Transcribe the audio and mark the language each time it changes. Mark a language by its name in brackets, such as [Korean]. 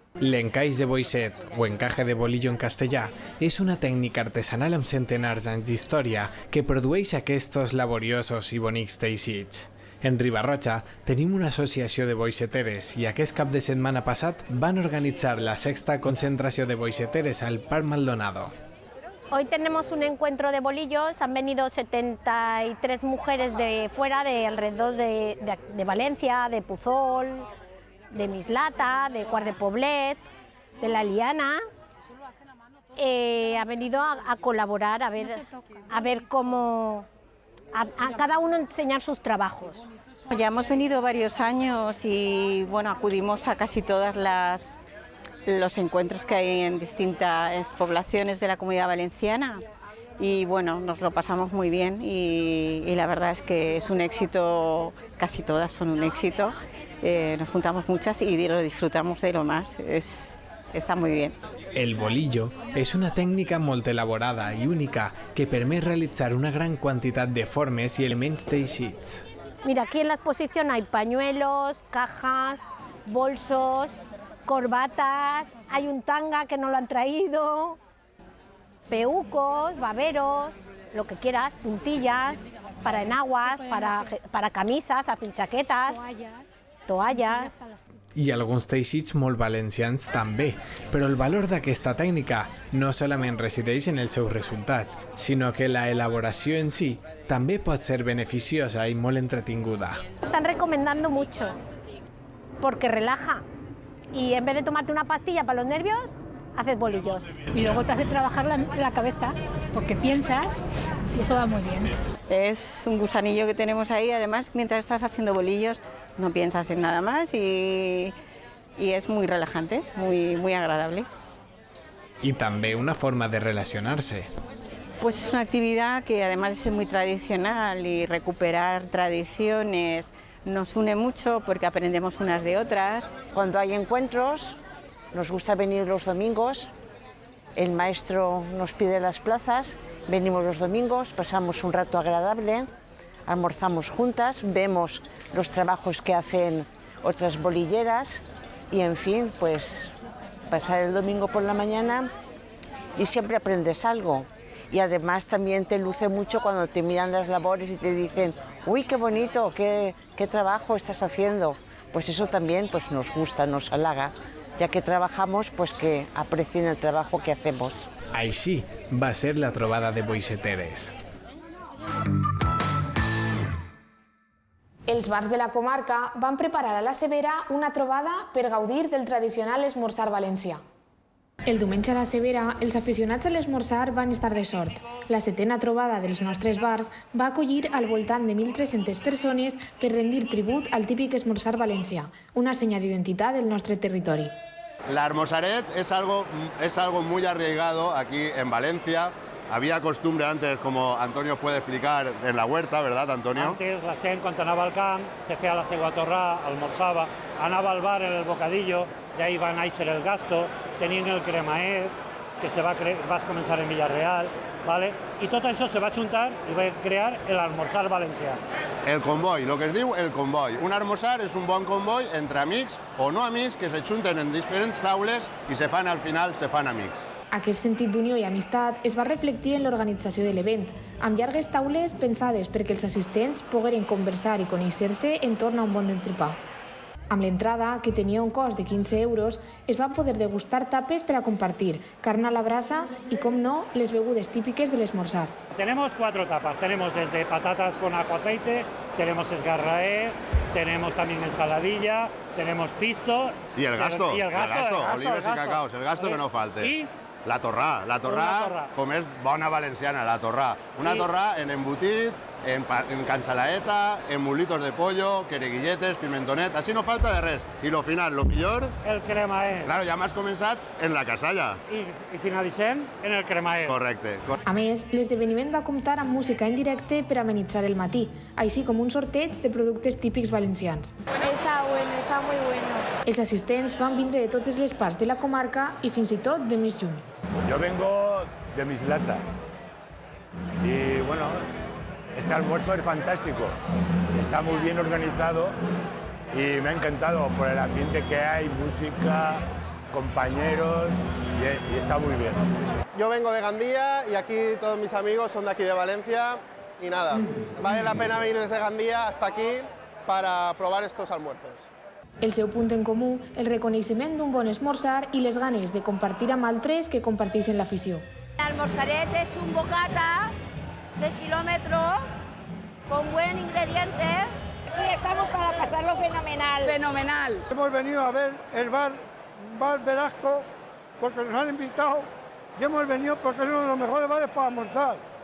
[Catalan] L'encaix de boixet, o encaje de bolillo en castellà, és una tècnica artesanal amb centenars d'anys d'història que produeix aquests laboriosos i bonics teixits. En Riba-roja tenim una associació de boixeteres i aquest cap de setmana passat van organitzar la 6ª concentració de boixeteres al Parc Maldonado. [Spanish] Hoy tenemos un encuentro de bolillos, han venido 73 mujeres de fuera, de alrededor de Valencia, de Puzol, de Mislata, de Quart de Poblet, de la Liana. Ha venido a colaborar, a ver cómo, a cada uno enseñar sus trabajos. Ya hemos venido varios años y bueno, acudimos a casi todas los encuentros que hay en distintas poblaciones de la Comunidad Valenciana y bueno, nos lo pasamos muy bien y la verdad es que es un éxito, casi todas son un éxito, nos juntamos muchas y lo disfrutamos de lo más, está muy bien. [Catalan] El bolillo és una tècnica molt elaborada i única que permet realitzar una gran quantitat de formes i elements teixits. [Spanish] Mira, aquí en la exposición hay pañuelos, cajas, bolsos, corbatas, hay un tanga que no lo han traído, peucos, baberos, lo que quieras, puntillas, para enaguas, para camisas, hacen chaquetas, toallas. [Catalan] I alguns teixits molt valencians també, però el valor d'aquesta tècnica no solament resideix en els seus resultats, sinó que la elaboració en si també pot ser beneficiosa i molt entretinguda. [Spanish] Están recomendando mucho, porque relaja. Y en vez de tomarte una pastilla para los nervios, haces bolillos. Y luego te hace trabajar la cabeza, porque piensas y eso va muy bien. Es un gusanillo que tenemos ahí, además mientras estás haciendo bolillos no piensas en nada más y es muy relajante, muy agradable. [Catalan] I també una forma de relacionar-se. [Spanish] Pues es una actividad que además es muy tradicional y recuperar tradiciones nos une mucho porque aprendemos unas de otras. Cuando hay encuentros, nos gusta venir los domingos, el maestro nos pide las plazas, venimos los domingos, pasamos un rato agradable, almorzamos juntas, vemos los trabajos que hacen otras bolilleras y en fin, pues pasar el domingo por la mañana y siempre aprendes algo. Y además también te luce mucho cuando te miran las labores y te dicen, uy, qué bonito, qué trabajo estás haciendo. Pues eso también pues, nos gusta, nos halaga, ya que trabajamos, pues que aprecien el trabajo que hacemos. [Catalan] Així va ser la trobada de boixeteres. Els bars de la comarca van preparar a la Severa una trobada per gaudir del tradicional esmorzar valencià. El diumenge a la Severa, els aficionats a l'esmorzar van estar de sort. La 7ª trobada dels nostres bars va acollir al voltant de 1.300 persones per rendir tribut al típic esmorzar valencià, una senya d'identitat del nostre territori. [Spanish] La Hermosaret es algo muy arraigado aquí en Valencia. Había costumbre antes, como Antonio puede explicar, en la huerta, ¿verdad, Antonio? [Catalan] Antes la gent, quan anava al camp, se feia la seva torrà, almorzava, anava al bar en el bocadillo, [Spanish] de ahí [Catalan] va néixer el gasto, tenien el cremaet, que va començar en Villarreal, ¿vale? I tot això se va juntar i va crear l'almorzar valencià. El comboi, lo que es diu el comboi. Un almorzar és un bon comboi entre amics o no amics que se junten en diferents taules i al final se fan amics. Aquest sentit d'unió i amistat es va reflectir en l'organització de l'event, amb llargues taules pensades perquè els assistents pogueren conversar i conèixer-se entorn a un bon entrepà. Amb l'entrada, que tenia un cost de 15 euros, es van poder degustar tapes per a compartir, carn a la brasa i, com no, les begudes típiques de l'esmorzar. [Spanish] Tenemos 4 tapas, tenemos desde patatas con ajo aceite, tenemos esgarraé, tenemos también ensaladilla, tenemos pisto... Y el gasto, olives y cacaos, el gasto que no falte. Y [Catalan] la torrà, com és bona valenciana, la torrà. Una torrà en embotit, en cansalaeta, en [Spanish] mulitos de pollo, [Catalan] quereguilletes, pimentonet, així no falta de res. I lo final, lo millor... El cremaet. Claro, ja m'has començat en la casalla. I finalitzem en el cremaet. Correcte. A més, l'esdeveniment va comptar amb música en directe per amenitzar el matí, així com un sorteig de productes típics valencians. [Spanish] Está bueno, está muy bueno. [Catalan] Els assistents van vindre de totes les parts de la comarca i fins i tot de més lluny. [Spanish] Yo vengo de Mislata y bueno, este almuerzo es fantástico, está muy bien organizado y me ha encantado por el ambiente que hay, música, compañeros y está muy bien. Yo vengo de Gandía y aquí todos mis amigos son de aquí de Valencia y nada, vale la pena venir desde Gandía hasta aquí para probar estos almuerzos. [Catalan] El seu punt en comú, el reconeixement d'un bon esmorzar i les ganes de compartir amb altres que comparteixen l'afició. [Spanish] El almorzaret es un bocata de kilómetro con buen ingrediente. Aquí estamos para pasarlo fenomenal. Fenomenal. Hemos venido a ver el bar Velasco porque nos han invitado y hemos venido porque es uno de los mejores bares para almorzar.